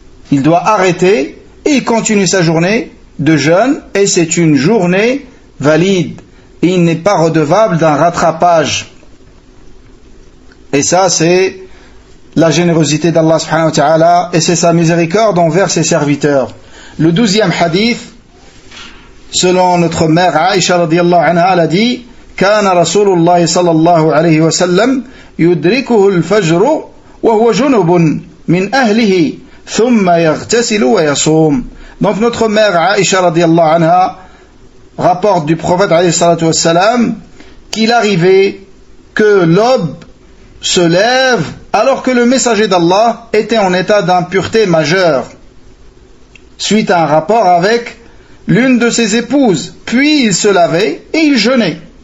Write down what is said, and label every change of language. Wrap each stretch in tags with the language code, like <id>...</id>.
<fr>Il doit arrêter et il continue sa journée de jeûne et c'est une journée valide. Et il n'est pas redevable d'un rattrapage. Et ça, c'est la générosité d'Allah subhanahu wa ta'ala et c'est sa miséricorde envers ses serviteurs. Le 12e hadith, selon notre mère Aïcha radiyallahu anha, elle a dit</fr> <ar>كان رسول الله صلى الله عليه وسلم يدركه الفجر وهو جنب من أهله ثم يغتسل ويصوم.</ar> <fr>Donc notre mère Aïcha radiyallahu anha rapporte du prophète alayhi salatu wassalam qu'il arrivait que l'aube se lève alors que le messager d'Allah était en état d'impureté majeure suite à un rapport avec l'une de ses épouses, puis il se lavait et il jeûnait.</fr>